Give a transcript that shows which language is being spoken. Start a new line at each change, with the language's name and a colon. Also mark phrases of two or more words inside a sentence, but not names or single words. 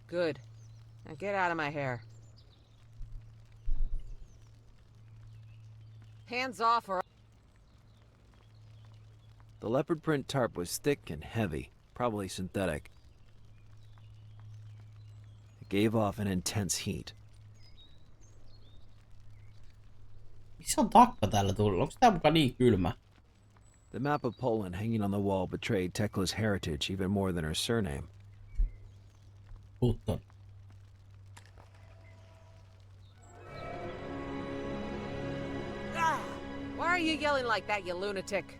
English: Good. Now get out of my hair. Hands off or... The leopard print tarp was thick and heavy, probably synthetic. It gave off an intense heat.
Finnish: Missä on takka täällä tullut? Onko tää muka niin kylmä?
English: The map of Poland hanging on the wall betrayed Tekla's heritage even more than her surname.
Finnish: Puutton.
English: Why are you yelling like that, you lunatic?